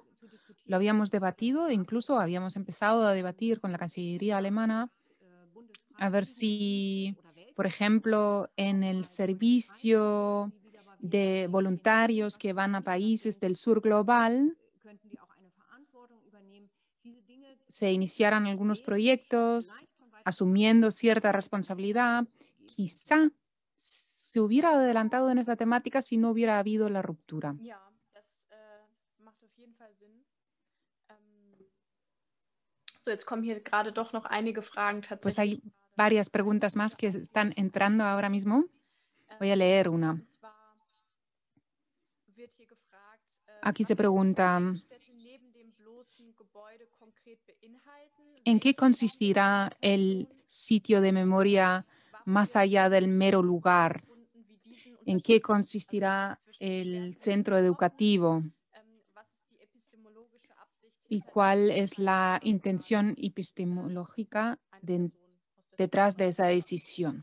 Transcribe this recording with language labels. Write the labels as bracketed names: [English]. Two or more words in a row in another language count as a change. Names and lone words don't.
[Spanish] Lo habíamos debatido, incluso habíamos empezado a debatir con la Cancillería alemana a ver si, por ejemplo, en el servicio de voluntarios que van a países del sur global, se iniciaran algunos proyectos asumiendo cierta responsabilidad. Quizá se hubiera adelantado en esta temática si no hubiera habido la ruptura. [German] Ja, das macht auf jeden Fall Sinn. So, jetzt kommen hier gerade doch noch einige Fragen [Spanish] Pues [German] tatsächlich. [Spanish] hay varias preguntas más que están entrando ahora mismo. Voy a leer una. [German] Und zwar wird hier gefragt, [Spanish] Aquí [German] was [Spanish] se pregunta, [German] Gedenkstätte neben dem bloßen Gebäude konkret beinhalten. [Spanish] ¿en qué consistirá el sitio de memoria más allá del mero lugar? ¿En qué consistirá el centro educativo? ¿Y cuál es la intención epistemológica detrás de esa decisión?